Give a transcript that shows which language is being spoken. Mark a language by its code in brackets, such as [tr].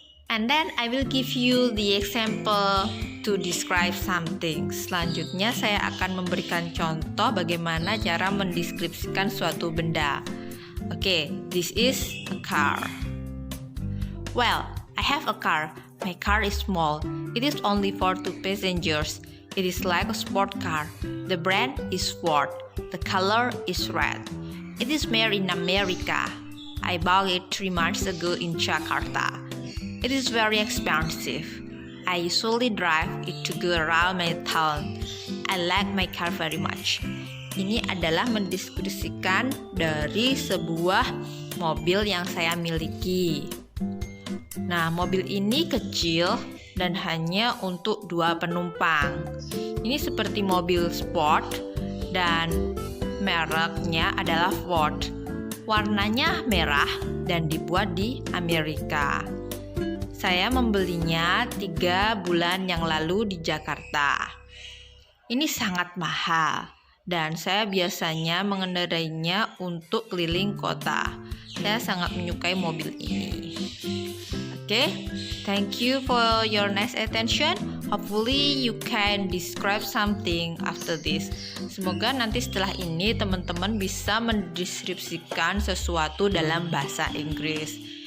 [en] And then I will give you the example to describe something. [id] Selanjutnya saya akan memberikan contoh bagaimana cara mendeskripsikan suatu benda. [en] Okay, this is a car. Well, I have a car. My car is small. It is only for 2 passengers. It is like a sport car. The brand is Ford. The color is red. It is made in America. I bought it 3 months ago in Jakarta. It is very expensive. I usually drive it to go around my town. I like my car very much. [id] Ini adalah mendeskripsikan dari sebuah mobil yang saya miliki. Nah, mobil ini kecil dan hanya untuk 2 penumpang. Ini seperti mobil sport dan mereknya adalah Ford. Warnanya merah dan dibuat di Amerika. Saya membelinya 3 bulan yang lalu di Jakarta. Ini sangat mahal. dan saya biasanya mengendarainya untuk keliling kota. Saya sangat menyukai mobil ini. [en] Oke, thank you for your nice attention. Hopefully you can describe something after this. [id] Semoga nanti setelah ini teman-teman bisa mendeskripsikan sesuatu dalam bahasa Inggris.